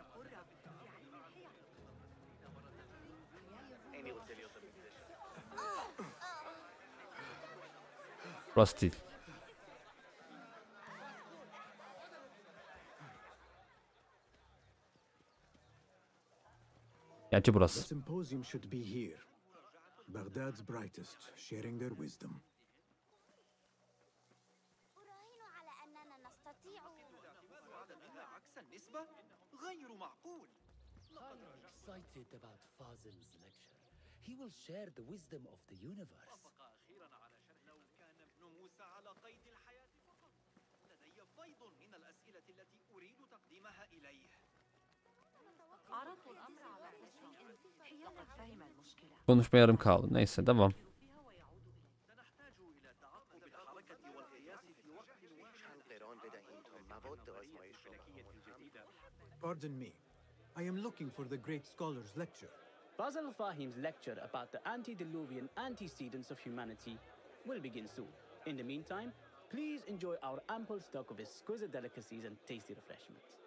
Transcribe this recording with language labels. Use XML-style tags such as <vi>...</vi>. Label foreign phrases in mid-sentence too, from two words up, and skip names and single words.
<tr>Burası değil. Gerçi burası.</tr> <en>Excited about Fazil's lecture. He will share the wisdom of the universe.</en> <ar>لو كان ابن موسى على قيد الحياة فقط لدي فيض من الأسئلة التي أريد تقديمها إليه. عرضت الأمر على إشراف لقد فهم المشكلة.</ar> <tr>Konuşma yarım kaldı. Neyse devam.</tr> <ar>سنحتاج إلى تعقب الحركة والقياس في وقت</ar> <en>Pardon me. I am looking for the great scholar's lecture. Fazl Fahim's lecture about the antediluvian antecedents of humanity will begin soon. In the meantime, please enjoy our ample stock of exquisite delicacies and tasty refreshments.</en>